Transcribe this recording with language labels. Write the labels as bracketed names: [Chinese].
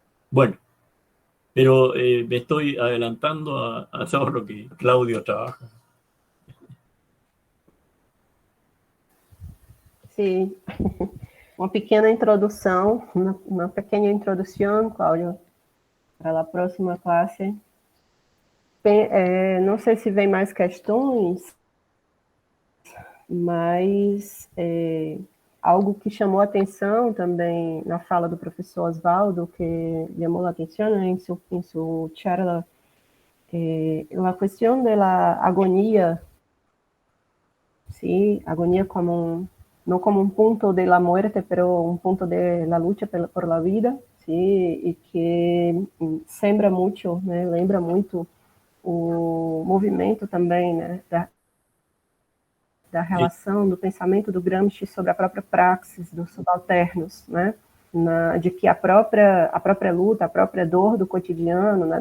[Spanish] Bueno, pero me estoy adelantando a todo lo que Claudio trabaja. Sí, una pequeña introducción, Cláudio, para la próxima clase. [Portuguese] Não sei se vem mais questões, mas algo que chamou a atenção também na fala do professor Osvaldo, [Spanish] que llamó la atención en su charla, la cuestión de la agonía, ¿sí? Agonía no como un punto de la muerte, pero un punto de la lucha por la vida, ¿sí? Y que sembra mucho, né? [Portuguese] Lembra muito o movimento também, né? Da relação, do pensamento do Gramsci sobre a própria praxis dos subalternos, né? De que a própria luta, a própria dor do cotidiano, né?